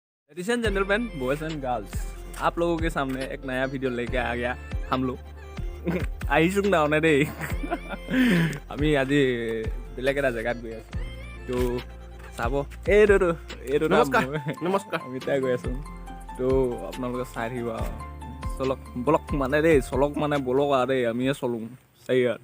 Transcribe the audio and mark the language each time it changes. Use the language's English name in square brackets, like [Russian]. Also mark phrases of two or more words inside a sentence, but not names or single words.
[English] ladies and gentleman, boys and girls, [Hindi] आप लोगों के सामने एक नया वीडियो लेके आ गया हम लोग [Assamese] আহিছোঁ না দেই আমি আজি বেলেগ এটা জেগাত গৈ আছোঁ তো চাব এইটো নমস্কাৰ আমি তাই গৈ আছোঁ তো আপোনালোকে চাই থাকিব চলক বলক মানে দেই চলক মানে বলক আৰু দেই আমিয়ে চলোঁ চাই আৰু